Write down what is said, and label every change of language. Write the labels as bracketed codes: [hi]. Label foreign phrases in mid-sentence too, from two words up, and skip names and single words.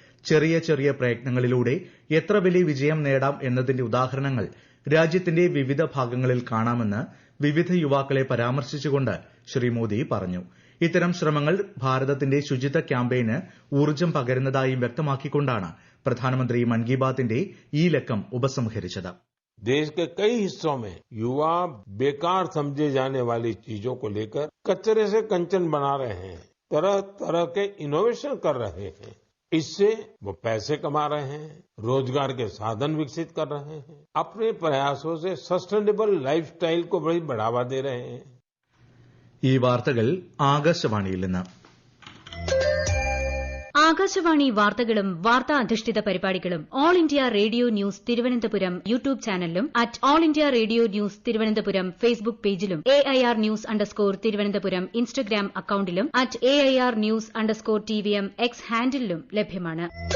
[ml] ചെറിയ ചെറിയ പ്രയത്നങ്ങളിലൂടെ എത്ര വലിയ വിജയം നേടാം എന്നതിന്റെ ഉദാഹരണങ്ങൾ രാജ്യത്തിന്റെ വിവിധ ഭാഗങ്ങളിൽ കാണാമെന്ന് വിവിധ യുവാക്കളെ പരാമർശിച്ചുകൊണ്ട് ശ്രീ മോദി പറഞ്ഞു. ഇത്തരം ശ്രമങ്ങൾ ഭാരതത്തിന്റെ ശുചിത്വ ക്യാമ്പയിന് ഊർജ്ജം പകരുന്നതായും വ്യക്തമാക്കിക്കൊണ്ടാണ് പ്രധാനമന്ത്രി മൻ കി ബാത്തിന്റെ ഈ ലക്കം ഉപസംഹരിച്ചത്. [hi] देश के कई हिस्सों में युवा बेकार समझे जाने वाली चीजों को लेकर कचरे से कंचन बना रहे हैं, तरह तरह के इनोवेशन कर रहे हैं. इससे वो पैसे कमा रहे हैं, रोजगार के साधन विकसित कर रहे हैं, अपने प्रयासों से [en] sustainable lifestyle [hi] को बड़ी बढ़ावा दे रहे हैं. [ml] ഈ വാർത്തകൾ ആകാശവാണിയിൽ നിന്ന്. ആകാശവാണി വാർത്തകളും വാർത്താ അധിഷ്ഠിത പരിപാടികളും ഓൾ ഇന്ത്യ റേഡിയോ ന്യൂസ് തിരുവനന്തപുരം യൂട്യൂബ് ചാനലിലും അറ്റ് ഓൾ ഇന്ത്യ റേഡിയോ ന്യൂസ് തിരുവനന്തപുരം ഫേസ്ബുക്ക് പേജിലും AIR ന്യൂസ് _ തിരുവനന്തപുരം ഇൻസ്റ്റഗ്രാം അക്കൌണ്ടിലും അറ്റ് AIR ന്യൂസ് _ TVM എക്സ് ഹാൻഡിലും ലഭ്യമാണ്.